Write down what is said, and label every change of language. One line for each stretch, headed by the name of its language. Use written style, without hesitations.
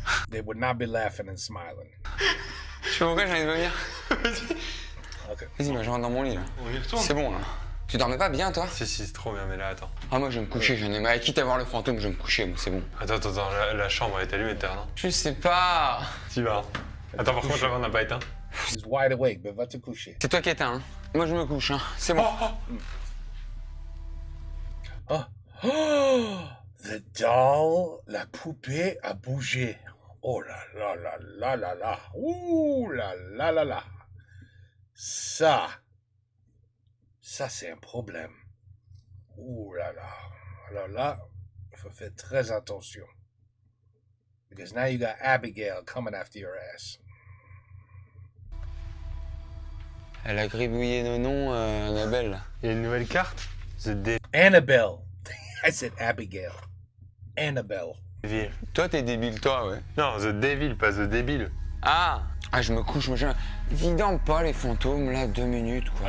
English: They would not be laughing and smiling.
French: Je sais pas pourquoi j'ai envie de vomir.
English: Okay.
French: Vas-y, moi, je rentre dans mon lit, là. On y retourne. C'est bon, là. Tu dormais pas bien, toi? Si, c'est trop bien, mais là, attends. Ah, moi, je vais me coucher, j'en ai marre. Quitte à voir le fantôme, je vais me coucher, moi, c'est bon. Attends, la chambre, elle est allumée, t'es non? Je sais pas. T'y vas. Hein. Attends, par contre, là, on n'a pas éteint.
English: He's wide awake, but
French: va te coucher. C'est toi qui éteins, hein. Moi, je me couche, hein. C'est bon. Oh. Oh,
English: the doll,
French: la poupée a bougé. Oh là là là là là là. Ouh là là là là. Ça c'est un problème. Ouh là là. Alors là, il faut faire très attention.
English: Because now you got Abigail coming after your ass.
French: Elle a gribouillé nos noms, Annabelle, là. Il y a une nouvelle carte.
English: The Annabelle. I said Abigail. Annabelle. Devil.
French: Toi, t'es débile, toi, ouais. Non, The Devil, pas The Débile. Ah! Ah, je me couche, moi, Vidant pas les fantômes, là, 2 minutes, quoi.